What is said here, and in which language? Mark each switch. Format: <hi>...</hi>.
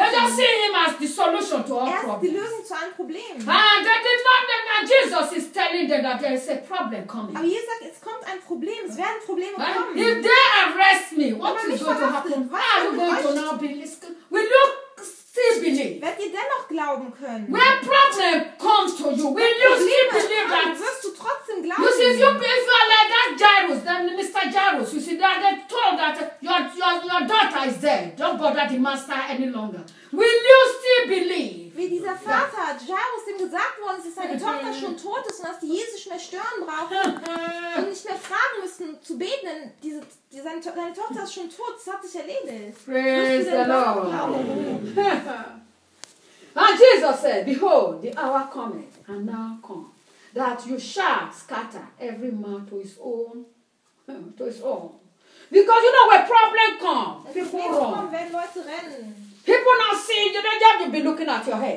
<en>They just see him as the solution to all problems.</en> <de>Er ist die Lösung zu allen Problemen.</de> <en>And they did not know that Jesus is telling them that there is a problem coming.</en> <de>Aber Jesus sagt, es kommt ein Problem, es werden Probleme kommen.</de> <en>And if they arrest me, what is going to happen?</en> <de>Was</de> <en>are you going to now believe? Will you still believe?</en> <de>Werdet ihr dennoch glauben können?</de> <en>When problem comes to you, will you still believe that?</en> <de>Wirst du trotzdem glauben?</de> <en>You see, if you believe like that Jairus, then Mr. Jairus, you see, that they told that your daughter is dead. Don't bother the master any longer. Will you still believe?</en> <de>Wie dieser Vater, Jairus, dem gesagt worden ist, dass seine Tochter schon tot ist und dass die Jesus nicht mehr stören brauchen und nicht mehr fragen müssen zu beten, denn seine Tochter ist schon tot, das hat sich erledigt.</de> <en>Praise the Lord. And Jesus said, behold, the hour cometh, and now come, that you shall scatter every man to his own, Because you know where problem comes, people run.</en> <de>Wenn Leute rennen.</de> <en>People not seeing you, they have to be looking at your head.</en>